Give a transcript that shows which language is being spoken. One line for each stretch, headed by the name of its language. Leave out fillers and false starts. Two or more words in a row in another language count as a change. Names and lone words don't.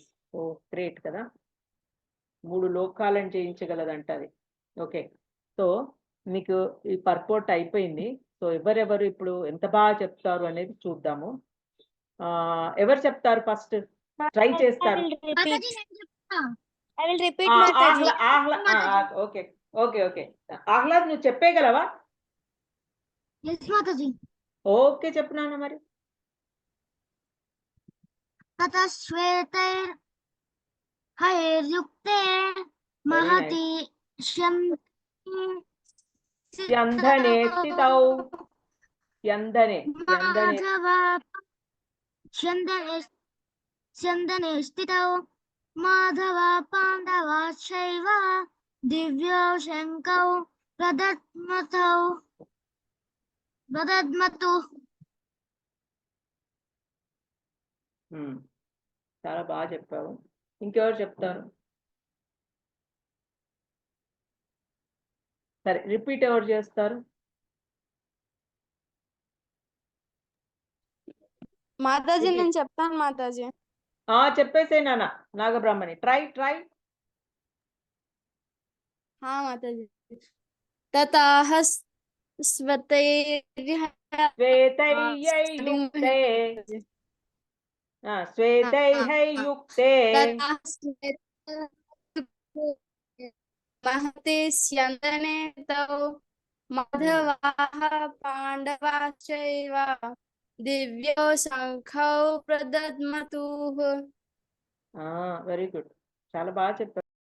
English: Oh, great
Telugu: కదా! 3 లోకాలను జయించగలదంట అది. ఓకే. సో మీకు ఈ పర్పోర్ట్ అయిపోయింది. సో ఎవరెవరు ఇప్పుడు ఎంత బాగా చెప్తారు అనేది చూద్దాము. ఎవరు చెప్తారు ఫస్ట్? ట్రై చేస్తారు.
English: I will repeat Mataji. okay okay okay.
Telugu: ఆహ్లాద్ నువ్వు చెప్పేయగలవా?
English: Yes, Mataji.
Telugu: ఓకే చెప్పు నాన్న మరి.
Sanskrit: ततश्वेतैर् हयैर्युक्ते महति स्यन्दने स्थितौ. స్యందనే स्यन्दने स्थितौ माधवा पाण्डवाश्चैव दिव्यौ शङ्कौ प्रदद्मतु.
Telugu: చాలా బాగా చెప్పావు. ఇంకెవరు చెప్తారు? సరే రిపీట్ ఎవరు చేస్తారు? మాతాజీ నేను చెప్తాను మాతాజీ. చెప్పేసే నాన్న. నాగబ్రహ్మణి ట్రై. మాతాజీ. తతాహ
Sanskrit: శ్వేతైర్యుక్తే महते स्यन्दने तौ माधवाः पाण्डवाश्चैव दिव्यौ शङ्खौ प्रदद्मतुः.
English: very good.
Telugu: చాలా బాగా చెప్పారు.